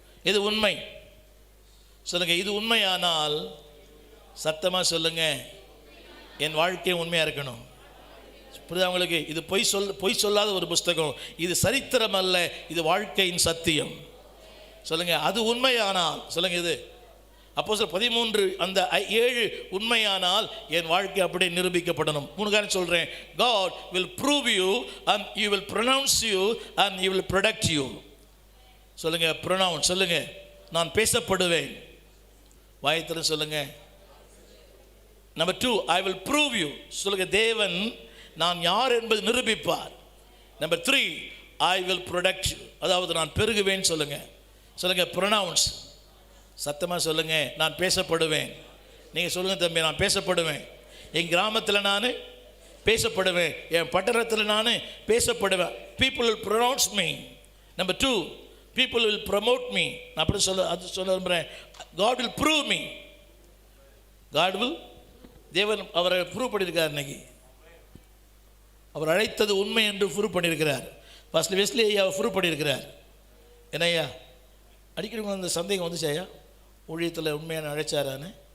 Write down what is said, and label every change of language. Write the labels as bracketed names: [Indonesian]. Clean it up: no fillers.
[Tamil] இது உண்மை சொல்லுங்கள். இது உண்மையானால் சத்தமாக சொல்லுங்கள், என் வாழ்க்கை உண்மையாக இருக்கணும். புரியுதா உங்களுக்கு? இது பொய் சொல்லாத ஒரு புஸ்தகம். இது சரித்திரம் அல்ல, இது வாழ்க்கையின் சத்தியம். சொல்லுங்க, அது உண்மையானால் சொல்லுங்க. இது அப்போஸ்தலர் 13 அந்த 7 உண்மையானால் என் வாழ்க்கை அப்படியே நிரூபிக்கப்படணும். 3 காரணம் சொல்றேன். [English] God will prove you and he will pronounce you and he will protect you. [Tamil] சொல்லுங்க, pronounce சொல்லுங்க, நான் பேசப்படுவேன். வாயத்தில சொல்லுங்க. [English] Number 2, I will prove you. [Tamil] சொல்லுங்க, தேவன் நான் யார் என்பது நிரூபிப்பார். [English] Number 3, I will protect you. [Tamil] அதாவது நான் பெருகுவேன். சொல்லுங்க pronounce. சத்தமாக சொல்லுங்க, நான் பேசப்படுவேன். நீங்கள் சொல்லுங்க தம்பி, நான் பேசப்படுவேன். என் கிராமத்தில் நான் பேசப்படுவேன், என் பட்டணத்தில் நான் பேசப்படுவேன். [English] people will pronounce me. Number 2, people will promote me. [Tamil] நான் அப்படி சொல்ல விரும்புகிறேன். [English] God will prove me. [Tamil] God will, தேவன் அவரை ப்ரூவ் பண்ணியிருக்கார். இன்னைக்கு அவர் அழைத்தது உண்மை என்று ப்ரூவ் பண்ணியிருக்கிறார். ஃபர்ஸ்ட் வெஸ்லி ஐயா ப்ரூவ் பண்ணியிருக்கிறார். என்ன ஐயா, அடிக்கடி அந்த சந்தேகம் வந்துச்சு, ஐயா ஊழியத்தில் உண்மையான அழைச்சாரான்னு.